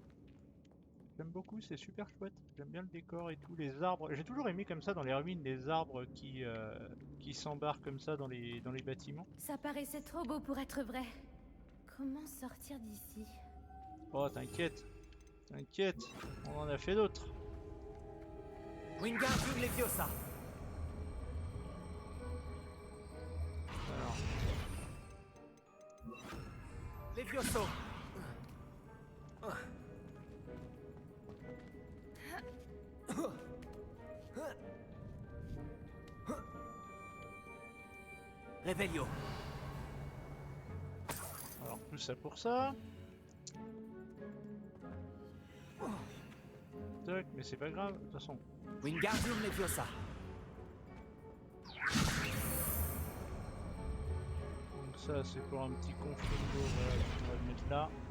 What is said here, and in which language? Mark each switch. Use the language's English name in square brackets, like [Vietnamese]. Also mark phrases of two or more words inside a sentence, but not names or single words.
[French] J'aime beaucoup, c'est super chouette. J'aime bien le décor et tout, les arbres. J'ai toujours aimé comme ça dans les ruines, les arbres qui s'embarquent comme ça dans les bâtiments. Ça paraissait trop beau pour être vrai. Comment sortir d'ici? Oh, t'inquiète. T'inquiète, on en a fait d'autres. Wingardium Leviosa. Alors, Levioso. Revelio. alors tout ça pour ça. Tac, mais c'est pas grave, de toute façon. Wingardium Leviosa. Donc ça c'est pour un petit conflit, voilà, on va le mettre là.